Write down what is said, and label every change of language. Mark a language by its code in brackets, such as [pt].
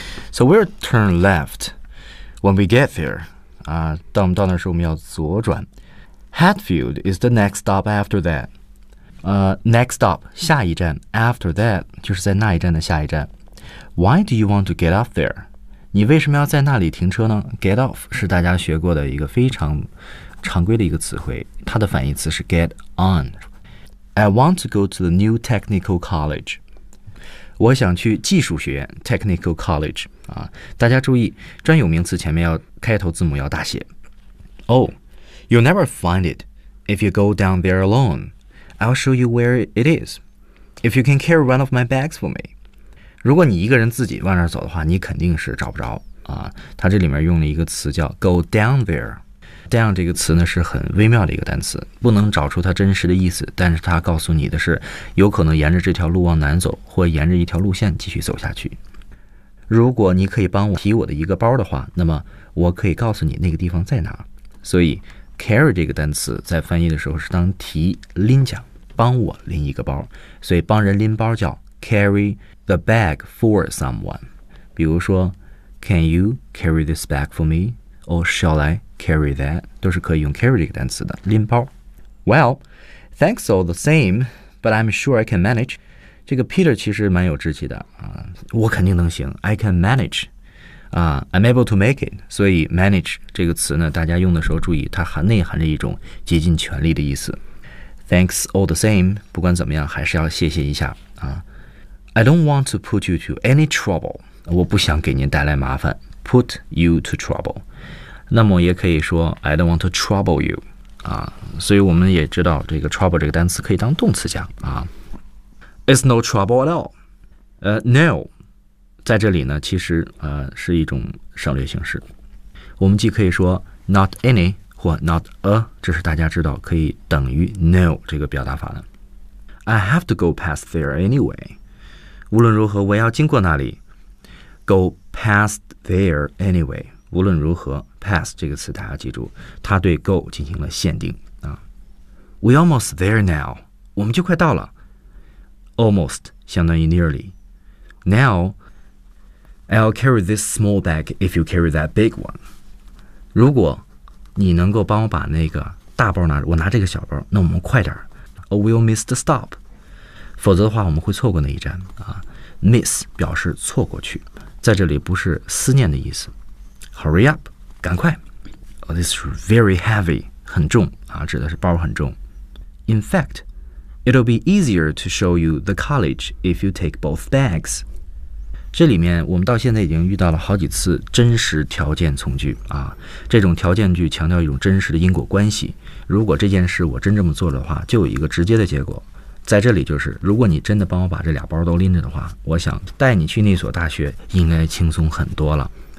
[en] So we'll turn left when we get there. [zh] 当我们到那时候我们要左转。 [en] Hatfield is the next stop after that. Next stop, [zh] 下一站。 [en] After that, [zh] 就是在那一站的下一站。 [en] Why do you want to get off there? [zh] 你为什么要在那里停车呢 ?Get off 是大家学过的一个非常常规的一个词汇，它的反义词是 get on。 [en] I want to go to the new technical college， [zh] 我想去技术学院 technical college、啊、大家注意专有名词前面要开头字母要大写。 [en] Oh, you'll never find it if you go down there alone. I'll show you where it is if you can carry one of my bags for me. [zh] 如果你一个人自己往那儿走的话，你肯定是找不着、啊、它这里面用了一个词叫 go down thereDown 这个词呢是很微妙的一个单词，不能找出它真实的意思，但是它告诉你的是有可能沿着这条路往南走，或沿着一条路线继续走下去。如果你可以帮我提我的一个包的话，那么我可以告诉你那个地方在哪。所以 carry 这个单词在翻译的时候是当提拎讲，帮我拎一个包，所以帮人拎包叫 [en] carry the bag for someone。比如说 Can you carry this bag for me? Or shall I? Carry that [zh] 都是可以用 [en] carry [zh] 这个单词的拎包。 [en] Well, thanks all the same, but I'm sure I can manage. [zh] 这个 Peter 其实蛮有志气的、我肯定能行。 [en] I can manage. I'm able to make it. [zh] 所以 manage 这个词呢，大家用的时候注意，它含内含着一种竭尽全力的意思。 [en] Thanks all the same. [zh] 不管怎么样，还是要谢谢一下啊。 [en] I don't want to put you to any trouble. [zh] 我不想给您带来麻烦。 [en] Put you to trouble. [zh] 那么也可以说 [en] I don't want to trouble you [zh] 啊，所以我们也知道这个 trouble 这个单词可以当动词讲啊。 [en] It's no trouble at all. No, [zh] 在这里呢，其实是一种省略形式。我们既可以说 not any 或 not a， 这是大家知道可以等于 no 这个表达法的。 [en] I have to go past there anyway. [zh] 无论如何，我要经过那里。 [en] Go past there anyway. [zh] 无论如何 ，past 这个词大家记住，它对 go 进行了限定啊。 [en] We almost there now. [zh] 我们就快到了。 Almost 相当于 nearly. [en] Now, I'll carry this small bag if you carry that big one. [zh] 如果你能够帮我把那个大包拿，我拿这个小包，那我们快点。 [en] Or we'll miss the stop. [zh] 否则的话，我们会错过那一站啊。 Miss 表示错过去，在这里不是思念的意思。 [en] Hurry up， [zh] 赶快。 [en] Oh, this is very heavy， [zh] 很重啊，指的是包很重。 [en] In fact, it'll be easier to show you the college if you take both bags。 [zh] 这里面我们到现在已经遇到了好几次真实条件从句啊，这种条件句强调一种真实的因果关系。如果这件事我真这么做的话，就有一个直接的结果。在这里就是，如果你真的帮我把这俩包都拎着的话，我想带你去那所大学应该轻松很多了。